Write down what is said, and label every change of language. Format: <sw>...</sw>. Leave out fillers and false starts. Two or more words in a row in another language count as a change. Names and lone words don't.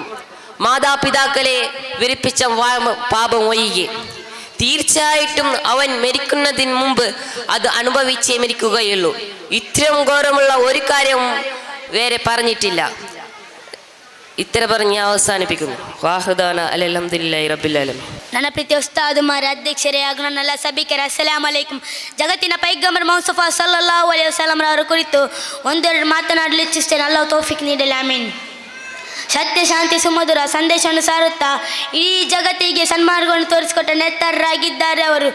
<ml>മാതാപിതാക്കളെ വെറുപ്പിച്ച പാപം ഒഴികെ തീർച്ചയായിട്ടും അവൻ മരിക്കുന്നതിന് മുമ്പ് അത് അനുഭവിച്ചേ മരിക്കുകയുള്ളൂ. ഇത്രയും ഗൗരവമുള്ള ഒരു കാര്യം വേറെ പറഞ്ഞിട്ടില്ല. ഇത്ര പറഞ്ഞ് അവസാനിപ്പിക്കുന്നു. വാഹുദാന</ml> <ar>الحمد لله رب العالمين.</ar> <kn>ನನ್ನ ಪ್ರೀತಿಯ ಉಸ್ತಾದುಮಾರ, ಅಧ್ಯಕ್ಷರೇ ಹಾಗೂ ನನ್ನೆಲ್ಲ ಸಭಿಕರೇ,</kn> <ar>السلام عليكم.</ar> <kn>ಜಗತ್ತಿನ ಪೈಗಂಬರ್ ಮುಸ್ತಫಾ</kn> <ar>صلى الله عليه وسلم</ar> <kn>ಅವರ ಕುರಿತು ಒಂದೆರಡು ಮಾತನಾಡಲು ಇಚ್ಛಿಸ್ತೇನೆ. ಅಲ್ಲಾಹು ತೌಫೀಕ್ ನೀಡಲಿ, ಆಮೀನ್. ಸತ್ಯ, ಶಾಂತಿ, ಸುಮಧುರ ಸಂದೇಶವನ್ನು ಸಾರುತ್ತಾ ಇಡೀ ಜಗತ್ತಿಗೆ ಸನ್ಮಾರ್ಗವನ್ನು ತೋರಿಸಿಕೊಟ್ಟ ನೇತಾರರಾಗಿದ್ದಾರೆ ಅವರು.</kn>